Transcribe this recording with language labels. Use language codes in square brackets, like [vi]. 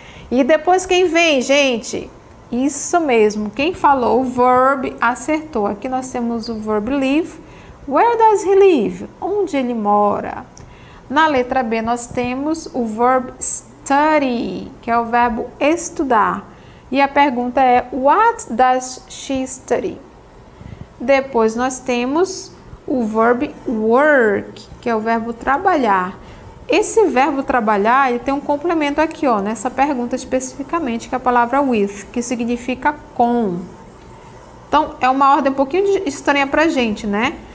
[pt] E depois quem vem, gente? Isso mesmo, quem falou o verb acertou. Aqui nós temos o verb live. [en] Where does he live? [pt] Onde ele mora? Na letra B nós temos o verb study, que é o verbo estudar. E a pergunta é, [en] what does she study? [pt] Depois nós temos o verb work, que é o verbo trabalhar. Esse verbo trabalhar, ele tem um complemento aqui, ó, nessa pergunta especificamente, que é a palavra with, que significa com. Então, é uma ordem um pouquinho estranha pra gente, né?